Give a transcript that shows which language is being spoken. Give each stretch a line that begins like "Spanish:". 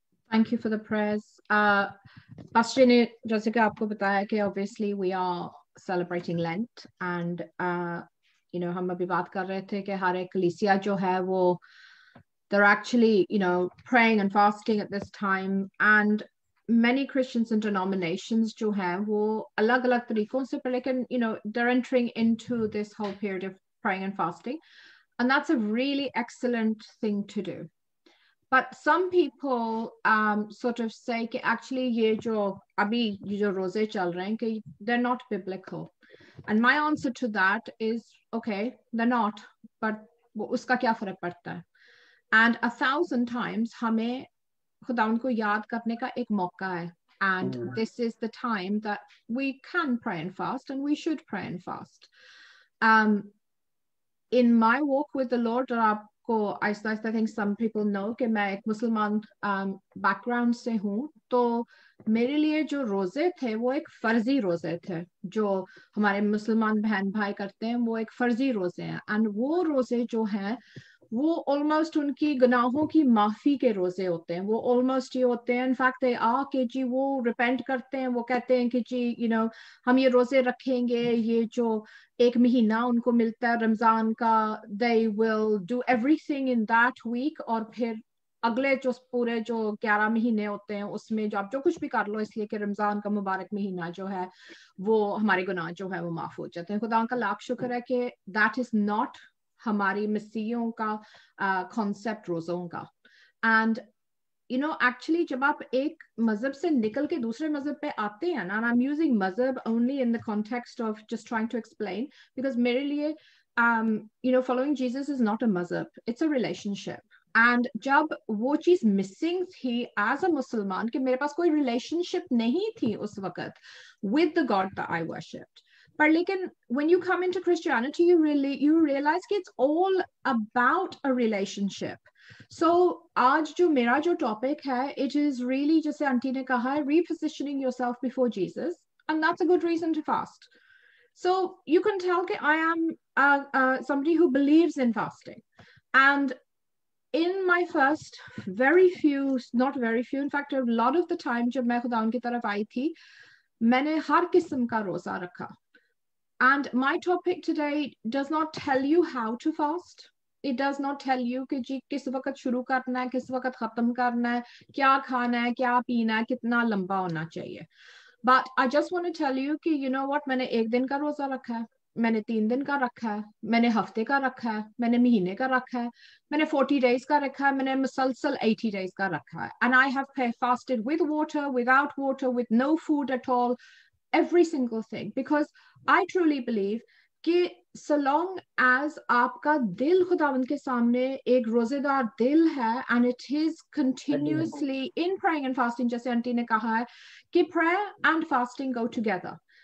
English: Thank you for the prayers. Pastor
Hindi: ने जैसे कि आपको बताया कि
English: obviously we are celebrating Lent and you know
Hindi: हम अभी बात कर रहे थे कि हर एक कलीसिया जो है वो
English: they're actually you know praying and fasting at this time, and many Christians and denominations
Hindi: जो हैं वो अलग-अलग तरीकों से, पर लेकिन
English: you know they're entering into this whole period of praying and fasting, and that's a really excellent thing to do. But some people sort of say
Hindi: कि actually ये जो अभी ये जो रोजे चल रहे हैं कि
English: they're not biblical, and my answer to that is okay, they're not, but
Hindi: वो उसका क्या फर्क पड़ता है.
English: And 1,000 times
Hindi: हमें खुदावन को याद करने का एक मौका है.
English: And this is the time that we can pray and fast, and we should pray and fast. In my walk with the Lord, I think some people know
Hindi: कि मैं एक मुसलमान background से हूँ, तो मेरे लिए जो रोजे थे वो एक फर्जी रोजे थे. जो हमारे मुसलमान बहन भाई करते हैं वो एक फर्जी रोजे हैं. And वो रोजे जो हैं वो ऑलमोस्ट उनकी गुनाहों की माफी के रोजे होते हैं. वो ऑलमोस्ट ये होते हैं,
English: in fact they are
Hindi: कि जी वो रिपेंट करते हैं, वो कहते हैं कि जी हम ये रोजे रखेंगे, ये जो एक महीना उनको मिलता है रमजान का,
English: they will do everything in that week,
Hindi: और फिर अगले जो पूरे जो 11 महीने होते हैं उसमें जो आप जो कुछ भी कर लो, इसलिए कि रमजान का मुबारक महीना जो है वो हमारे गुनाह जो है वो माफ हो जाते हैं. खुदा का लाख शुक्र है कि
English: that is not
Hindi: हमारी मसीहियों का कॉन्सेप्ट रोजों का.
English: and actually
Hindi: जब आप एक मजहब से निकल के दूसरे मजहब पे आते हैं ना,
English: and I'm using mazhab only in the context of just trying to explain, because मेरे लिए following Jesus is not a mazhab, it's a relationship.
Hindi: And जब वो चीज मिसिंग थी
English: as a
Hindi: मुसलमान कि मेरे पास कोई रिलेशनशिप नहीं थी उस वक्त
English: with the God that I worshipped. पर लेकिन when you come into Christianity, you realize कि it's all about a relationship. So आज जो मेरा जो topic है, it is really,
Hindi: जैसे आंटी ने कहा है,
English: repositioning yourself before Jesus, and that's a good reason to fast. So you can tell that I am somebody who believes in fasting, and in my first not very few, in fact a lot of the time
Hindi: जब मैं खुदा उनकी तरफ आई थी, मैंने हर किस्म का रोजा रखा.
English: And my topic today does not tell you how to fast. It does not tell you
Hindi: कि जी किस वक्त शुरू करना है, किस वक्त खत्म करना है, क्या खाना है, क्या पीना है, कितना लंबा होना चाहिए.
English: But I just want to tell you कि you know what,
Hindi: मैंने एक दिन का रोजा रखा है, मैंने 3 दिन का रखा है, मैंने हफ्ते का रखा है, मैंने महीने का रखा है, मैंने 40 days का रखा है, मैंने मुसलसल 80 days का रखा है.
English: And I have fasted with water, without water, with no food at all, every single thing, because I truly believe कि
Hindi: so long as आपका दिल खुदावंद के सामने एक रोजेदार दिल है,
English: and it is continuously in praying and fasting,
Hindi: जैसे आंटी ने कहा है कि
English: prayer and fasting go together.